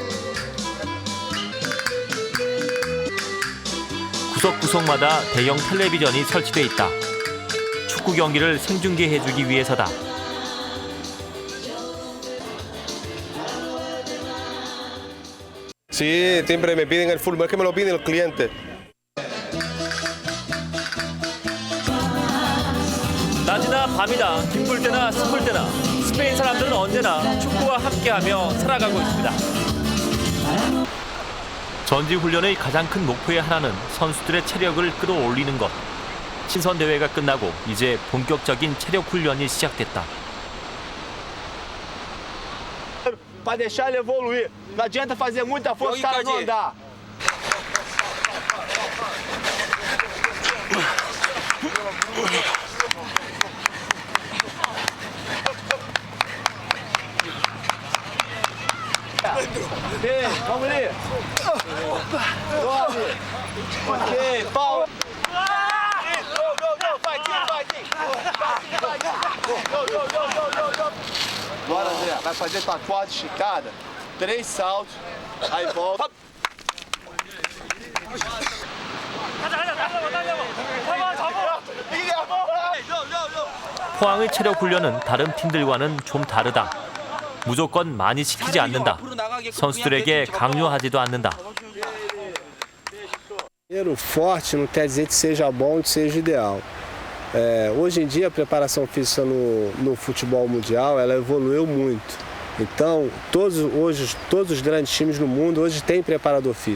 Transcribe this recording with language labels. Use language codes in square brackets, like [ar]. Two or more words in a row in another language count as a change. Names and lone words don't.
[ko] 구석구석마다 대형 텔레비전이 설치돼 있다. 축구 경기를 생중계해주기 위해서다. [es] Sí, siempre me piden el fútbol, es que me lo pide el cliente. [ko] 낮이나 밤이나 기쁠 때나 슬플 때나 스페인 사람들은 언제나 축구와 함께하며 살아가고 있습니다. 전지훈련의 가장 큰 목표의 하나는 선수들의 체력을 끌어올리는 것. 친선 대회가 끝나고 이제 본격적인 체력 훈련이 시작됐다. [pt] Para deixar ele evoluir. Não adianta fazer muita força, o cara não andar. Vamos ali. Ok, pau. Go, vai. Bora, Zé. Vai fazer tua quad esticada, 3 saltos, aí volta. [ko] 포항의 체력 훈련은 다른 팀들과는 좀 다르다. 무조건 많이 시키지 않는다. 선수들에게 강요하지도 않는다. [pt] Forte não quer dizer que seja bom, que seja ideal. Hoje em dia a preparação física no futebol mundial ela evoluiu muito. Então todos os grandes times no mundo hoje têm preparador físico.